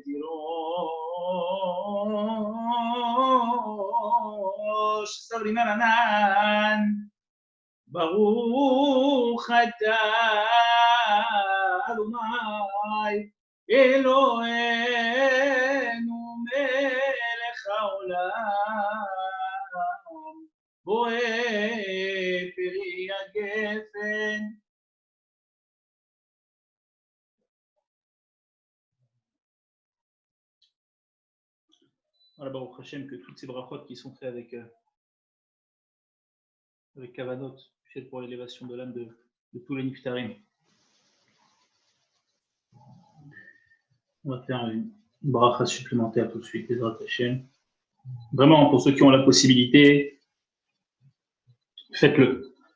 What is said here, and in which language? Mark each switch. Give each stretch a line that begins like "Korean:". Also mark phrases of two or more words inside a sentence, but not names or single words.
Hebrew: ותירוש סברי מרנן ברוך אתה אדוני אלוהינו מלך העולם בורא פרי הגפן.
French: Voilà,
Hebrew: ברוך השם,
French: que toutes ces brachot qui sont faites avec Kavanot, faites pour l'élévation de l'âme de tous les Niftarim. On va faire une bracha supplémentaire tout de suite,
Hebrew: בעזרת השם.
French: Vraiment, pour ceux qui ont la possibilité, faites-le.